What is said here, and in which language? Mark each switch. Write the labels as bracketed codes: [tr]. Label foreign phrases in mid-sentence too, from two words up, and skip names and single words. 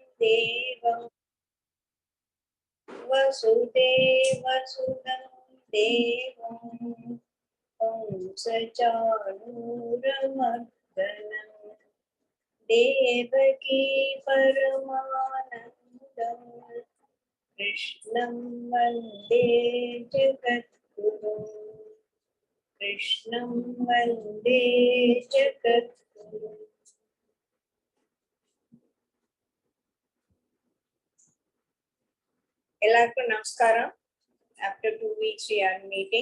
[sa] देवं वसुदेवसुतं देवं कंसचाणूरमर्दनं देवकी परमानन्दं कृष्णं वन्दे जगद्गुरुं कृष्णं वन्दे जगद्गुरुम्. [ta] எல்லாருக்கும் நமஸ்காரம். [en] After 2 weeks we are meeting.